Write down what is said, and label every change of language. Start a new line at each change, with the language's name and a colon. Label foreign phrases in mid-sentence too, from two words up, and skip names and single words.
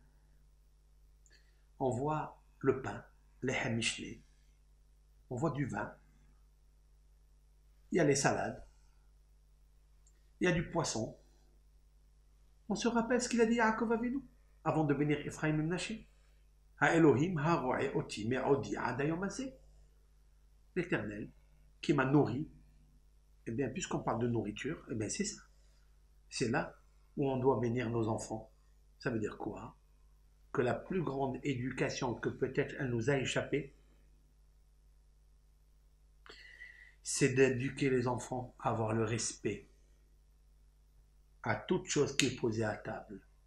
French: On voit le pain, les hamishlé, on voit du vin, il y a les salades, il y a du poisson. On se rappelle ce qu'il a dit à Yaakov Avinu avant de bénir Ephraim et Menaché.
Hebrew: האלוהים הרועה אותי מעודי עד היום הזה.
French: L'Éternel qui m'a nourri. Eh bien, puisqu'on parle de nourriture, eh bien c'est ça. C'est là où on doit bénir nos enfants. Ça veut dire quoi? Que la plus grande éducation que peut-être elle nous a échappé, c'est d'éduquer les enfants à avoir le respect à toute chose qui est posée à table.